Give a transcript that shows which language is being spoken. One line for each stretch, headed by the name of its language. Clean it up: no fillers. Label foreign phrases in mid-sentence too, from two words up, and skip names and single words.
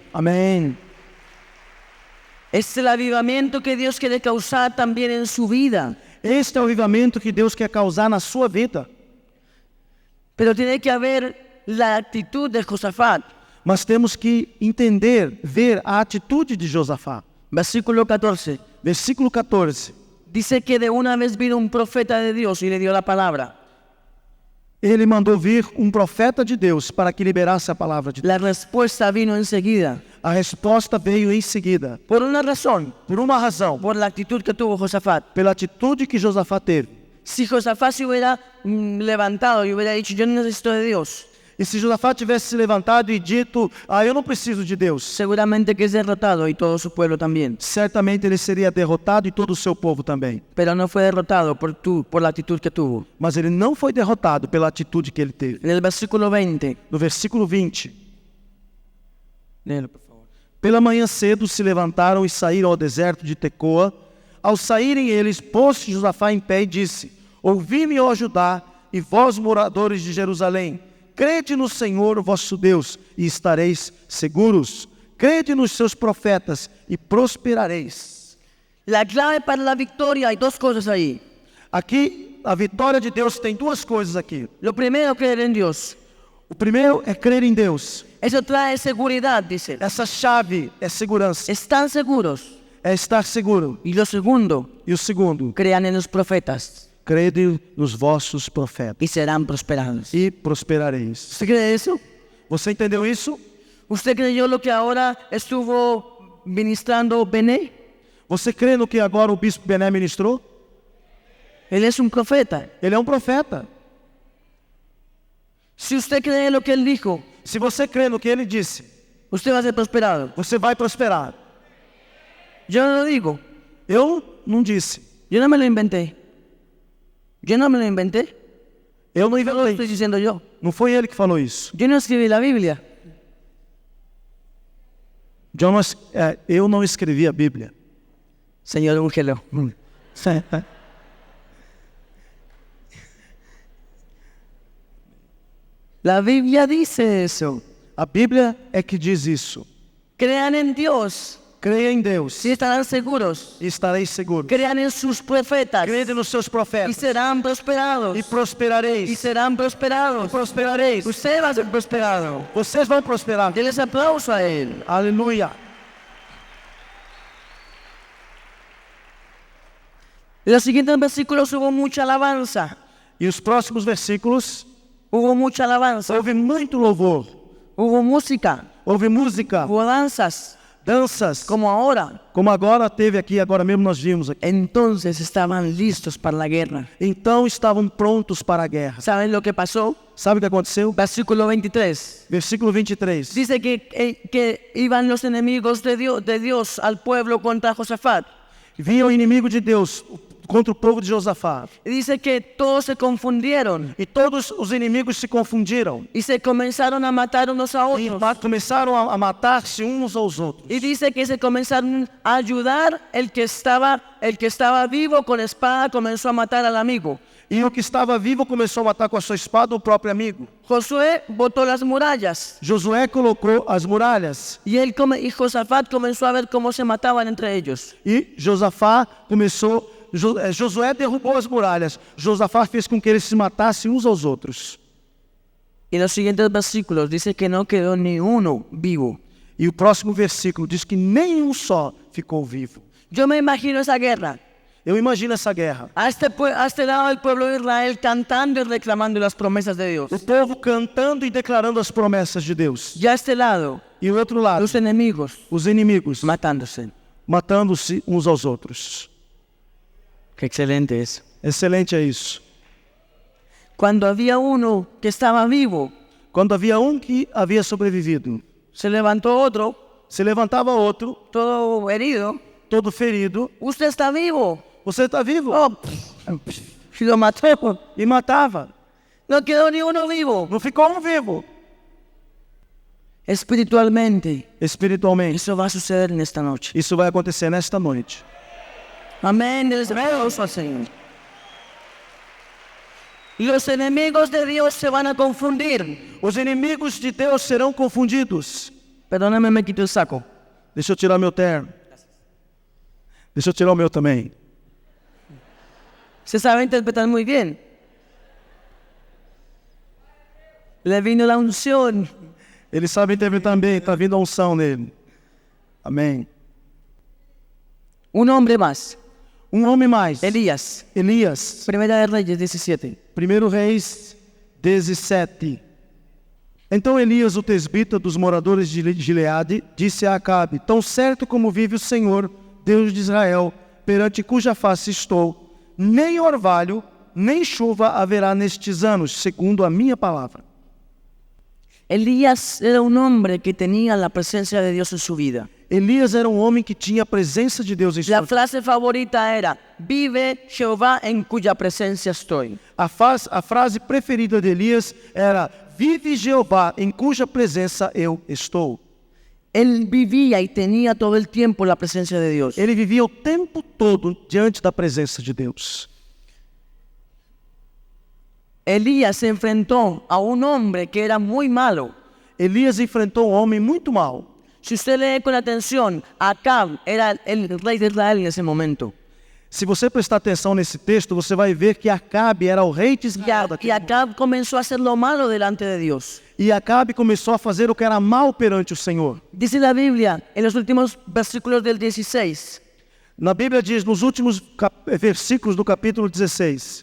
Portuguese: Amém.
Spanish: Es el avivamiento que Dios quiere causar también en su vida.
Portuguese: Este é o avivamento que Deus quer causar na sua vida.
Spanish: Pero tiene que haber la actitud de Josafat.
Portuguese: Mas temos que entender, ver a atitude de Josafá.
Spanish: Versículo 14.
Portuguese: Versículo 14.
Spanish: Dice que de una vez vino un profeta de Dios y le dio la palabra.
Portuguese: Ele mandou vir um profeta de Deus para que liberasse a palavra de Deus.
Spanish: La respuesta vino enseguida.
Portuguese: A resposta veio em seguida,
Spanish: Por una razón,
Portuguese: por uma razão,
Spanish: por la actitud que tuvo Josafat.
Portuguese: pela atitude que Josafá teve.
Spanish: Si Josafat se hubiera levantado y hubiera dicho, yo no necesito de Dios,
Portuguese: E se Josafá tivesse se levantado e dito, eu não preciso de Deus,
Spanish: seguramente que es derrotado y todo su pueblo también.
Portuguese: certamente ele seria derrotado e todo o seu povo também.
Spanish: Pero no fue derrotado por la actitud que tuvo.
Portuguese: Mas ele não foi derrotado pela atitude que ele teve.
Spanish: En el versículo 20,
Portuguese: No versículo 20,
Spanish: léelo, por favor.
Portuguese: pela manhã cedo se levantaram e saíram ao deserto de Tecoa. Ao saírem eles, pôs-se Josafá em pé e disse, ouvi-me, ó Judá, e vós, moradores de Jerusalém, crede no Senhor, vosso Deus, e estareis seguros. Crede nos seus profetas e prosperareis.
Spanish: La clave para la victoria, hay dos cosas ahí.
Portuguese: Aqui, a vitória de Deus tem duas coisas aqui.
Spanish: Lo primero, creer en Dios.
Portuguese: O primeiro é crer em Deus.
Spanish: Eso trae seguridad, dice.
Portuguese: Essa chave é segurança,
Spanish: Están seguros.
Portuguese: é estar seguro.
Spanish: Y lo segundo,
Portuguese: E o segundo,
Spanish: crean en los profetas
Portuguese: crede nos vossos profetas
Spanish: y serán prosperados.
Portuguese: e prosperareis.
Spanish: ¿Usted cree eso?
Portuguese: Você entendeu isso?
Spanish: ¿Usted creyó lo que ahora estuvo ministrando Bené?
Portuguese: Você crê no que agora o bispo Bené ministrou?
Spanish: Él es un profeta.
Portuguese: Ele é um profeta.
Spanish: Si usted cree lo que él dijo,
Portuguese: Se você crê no que ele disse,
Spanish: usted va a ser prosperado.
Portuguese: você vai prosperar.
Spanish: Yo no lo digo.
Portuguese: Eu não disse.
Spanish: Yo no me lo inventé. Yo no me lo inventé.
Portuguese: Eu não
Spanish: No lo estoy
Portuguese: inventei.
Spanish: diciendo yo.
Portuguese: Não foi ele que falou isso.
Spanish: Yo no escribí la Biblia.
Portuguese: Eu não escrevi a Bíblia.
Spanish: Señor, úngelo. La Biblia dice eso.
Portuguese: A Bíblia é que diz isso.
Spanish: Crean en Dios
Portuguese: Creia em Deus
Spanish: y estarán seguros.
Portuguese: e estareis seguros.
Spanish: Crean en sus profetas
Portuguese: Crede nos seus
Spanish: y
Portuguese: profetas
Spanish: serán prosperados.
Portuguese: e
Spanish: Y
Portuguese: prosperareis.
Spanish: serán prosperados.
Portuguese: Prosperareis.
Spanish: Usted va a ser prosperado.
Portuguese: Vocês vão prosperar.
Spanish: Denles aplauso a él.
Portuguese: Aleluia.
Spanish: En los siguientes versículos hubo mucha alabanza.
Portuguese: E os próximos versículos,
Spanish: Hubo mucha alabanza.
Portuguese: houve muito louvor,
Spanish: Hubo música.
Portuguese: houve música,
Spanish: Hubo danzas.
Portuguese: danças,
Spanish: Como ahora.
Portuguese: como agora teve aqui, agora mesmo nós vimos aqui.
Spanish: Entonces estaban listos para la guerra.
Portuguese: Então estavam prontos para a guerra.
Spanish: ¿Saben lo que pasó?
Portuguese: Sabe o que aconteceu?
Spanish: Versículo 23.
Portuguese: Versículo 23.
Spanish: Dice que iban los enemigos de Dios al pueblo contra Josafat.
Portuguese: Vinha o inimigo de Deus contra o povo de Josafá.
Spanish: Y dice que todos se confundieron
Portuguese: E todos os inimigos se confundiram.
Spanish: y se comenzaron a matar unos a
Portuguese: E
Spanish: otros.
Portuguese: começaram a matar-se uns aos outros.
Spanish: Y dice que se comenzaron a ayudar el que estaba vivo con espada comenzó a matar al amigo.
Portuguese: E o que estava vivo começou a matar com a sua espada o próprio amigo.
Spanish: Josué botó las murallas
Portuguese: Josué colocou as muralhas.
Spanish: y Josafat comenzó a ver cómo se mataban entre ellos.
Portuguese: E Josafá começou. Josué derrubou as muralhas. Josafá fez com que eles se matassem uns aos outros.
Spanish: Y en los siguientes versículos dice que no quedó ni uno vivo.
Portuguese: E o próximo versículo diz que nenhum só ficou vivo.
Spanish: Yo me imagino esa guerra.
Portuguese: Eu imagino essa guerra.
Spanish: A este lado del pueblo de Israel cantando y reclamando las promesas de Dios.
Portuguese: O povo cantando e declarando as promessas de Deus.
Spanish: Y a este lado,
Portuguese: E o outro lado,
Spanish: los enemigos
Portuguese: os inimigos
Spanish: matándose.
Portuguese: matando-se uns aos outros.
Spanish: Qué excelente eso.
Portuguese: Excelente é isso.
Spanish: Cuando había uno que estaba vivo,
Portuguese: Quando havia um que havia sobrevivido,
Spanish: se levantó otro,
Portuguese: se levantava outro,
Spanish: todo herido.
Portuguese: todo ferido.
Spanish: Usted está vivo.
Portuguese: Você está vivo?
Spanish: Oh, y lo mató.
Portuguese: E matava.
Spanish: No quedó ni uno vivo.
Portuguese: Não ficou um vivo.
Spanish: Espiritualmente,
Portuguese: Espiritualmente.
Spanish: eso va a suceder en esta noche.
Portuguese: Isso vai acontecer nesta noite.
Spanish: Amén. Les aplauso al Señor. Los enemigos de Dios se van a confundir.
Portuguese: Os inimigos de Deus serão confundidos.
Spanish: Perdóname, me quito el saco.
Portuguese: Deixa eu tirar meu terno. Deixa eu tirar o meu também.
Spanish: Se sabe interpretar muy bien. Le vino la unción.
Portuguese: Ele sabe interpretar bem, está vindo a unção nele. Amém.
Spanish: Un hombre más.
Portuguese: Um homem mais.
Spanish: Elías.
Portuguese: Elias.
Spanish: Primera de Reyes 17.
Portuguese: 1 Reis 17. Então Elias, o tesbita dos moradores de Gileade, disse a Acabe: tão certo como vive o Senhor, Deus de Israel, perante cuja face estou, nem orvalho, nem chuva haverá nestes anos, segundo a minha palavra.
Spanish: Elías era un hombre que tenía la presencia de Dios en su vida.
Portuguese: Elias era um homem que tinha a presença de Deus em sua
Spanish: La
Portuguese: vida.
Spanish: frase favorita era, vive Jehová en cuya presencia estoy.
Portuguese: A frase preferida de Elias era: vive Jeová, em cuja presença eu estou.
Spanish: Él vivía y tenía todo el tiempo la presencia de Dios.
Portuguese: Ele vivia o tempo todo diante da presença de Deus.
Spanish: Elías se enfrentó a un hombre que era muy malo.
Portuguese: Elias enfrentou um homem muito mau.
Spanish: Si usted lee con atención, Acab era el rey de Israel en ese momento.
Portuguese: Se você prestar atenção nesse texto, você vai ver que Acabe era o rei de Israel.
Spanish: Y Acab comenzó a hacer lo malo delante de Dios.
Portuguese: E Acabe começou a fazer o que era mal perante o Senhor.
Spanish: Dice la Biblia en los últimos versículos del 16
Portuguese: Na Bíblia diz, nos últimos versículos do capítulo 16,